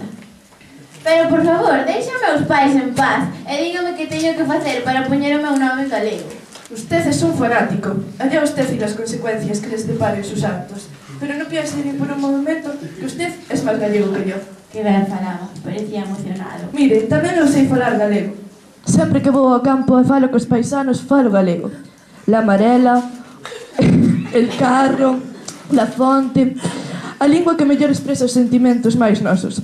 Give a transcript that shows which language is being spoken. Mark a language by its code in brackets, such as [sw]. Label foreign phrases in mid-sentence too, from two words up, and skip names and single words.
[gl] Pero, por favor, deixame aos pais en paz e dígame que teño que facer para poñer o meu nome en galego. [es] Usted es un fanático. Allá usted y las consecuencias que les deparen sus actos. Pero no piense ni por un momento que usted es más gallego que yo. [gl] Que ben falaba, parecía emocionado. Mire, tamén eu sei falar galego. Sempre que vou ao campo e falo cos paisanos, falo galego. [es] La amarela, el carro, la fonte... [gl] A lingua que mellor expresa os sentimentos máis nosos.